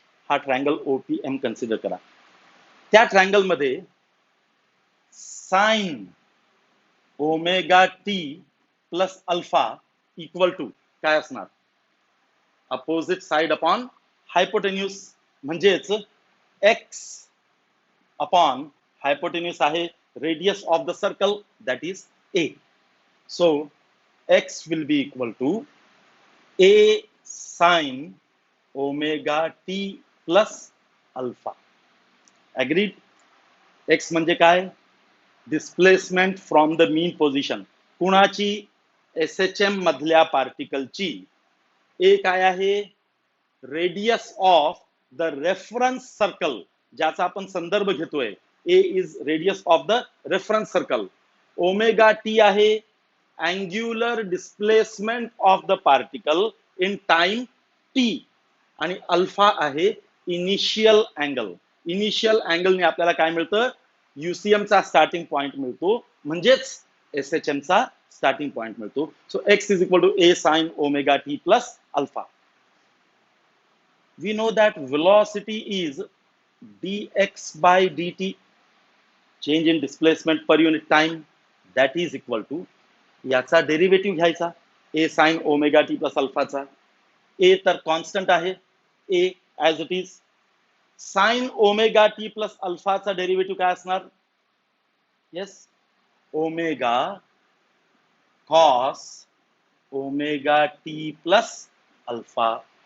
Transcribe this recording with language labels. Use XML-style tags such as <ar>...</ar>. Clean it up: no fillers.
<mr>हा triangle OPM consider करा. त्या ट्रायंगल मध्ये sine omega T plus alpha equal to काय असणार?</mr> <en>Opposite side upon hypotenuse, म्हणजेच x upon hypotenuse आहे radius of the circle, that is a. So x will be equal to a sine omega t plus alpha. Agreed?</en> <mr>x म्हणजे काय?</mr> <en>Displacement from the mean position.</en> <mr>कुणाची? SHM मधल्या पार्टिकलची. ए काय आहे?</mr> <en>radius of the reference circle,</en> <mr>ज्याचा आपण संदर्भ घेतोय.</mr> <en>A is radius of the reference circle. Omega t आहे angular displacement of the particle in time t.</en> <mr>आणि अल्फा आहे इनिशियल अँगल. इनिशियल अँगलने आपल्याला काय मिळतं? UCM चा स्टार्टिंग पॉइंट मिळतो, म्हणजेच SHM चा स्टार्टिंग पॉइंट मिळतो.</mr> <en>So x is equal to a sin omega t plus alpha. We know that velocity is dx by dt, change in displacement per unit time, that is equal to,</en> <mr>याचा derivative घ्यायचा a sin omega T plus अल्फाचा. a तर constant आहे, a as it is. Sine omega T plus अल्फाचा derivative काय असणार?</mr> <en>Yes, omega cos omega t plus alpha.</en>